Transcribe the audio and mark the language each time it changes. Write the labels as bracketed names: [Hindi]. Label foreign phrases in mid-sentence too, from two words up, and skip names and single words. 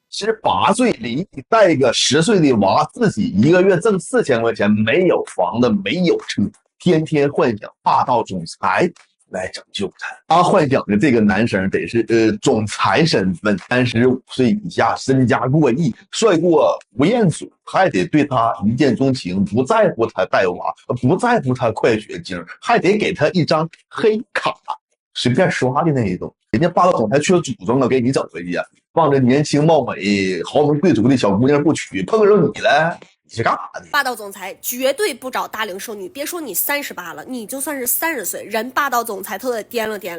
[Chinese] 18 歲離異，帶個10歲的娃，自己一個月掙4000塊錢，沒有房子，沒有車，天天幻想霸道總裁來拯救他。他幻想的這個男生得是總裁身份，35歲以下，身家過億，帥過吳彥祖，還得對他一見鍾情，不在乎他帶娃，不在乎他快血經，還得給他一張黑卡，隨便刷的那一種。人家霸道总裁却主动的给你整回去，望着年轻貌美、豪门贵族的小姑娘不娶，碰着你了。你是干啥的？霸道总裁绝对不找大龄剩女，别说你38了，你就算是30岁，人霸道总裁他都得掂量掂量。